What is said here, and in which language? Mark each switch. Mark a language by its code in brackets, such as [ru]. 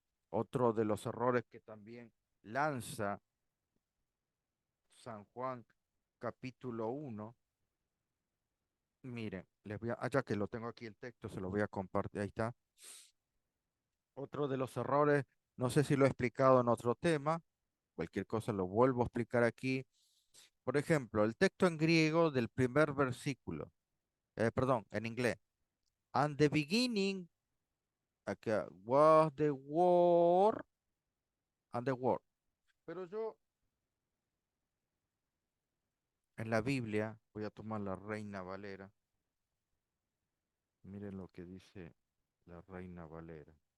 [es] Otro de los errores que también lanza San Juan capítulo 1, miren, ya que lo tengo aquí el texto, se lo voy a compartir, ahí está. Otro de los errores, no sé si lo he explicado en otro tema, cualquier cosa lo vuelvo a explicar aquí. Por ejemplo, el texto en griego del primer versículo, perdón, en inglés. [en] And the beginning, [es] acá, [en] was the word, and the word. [es] Pero yo en la Biblia, voy a tomar la Reina Valera. Miren lo que dice la Reina Valera.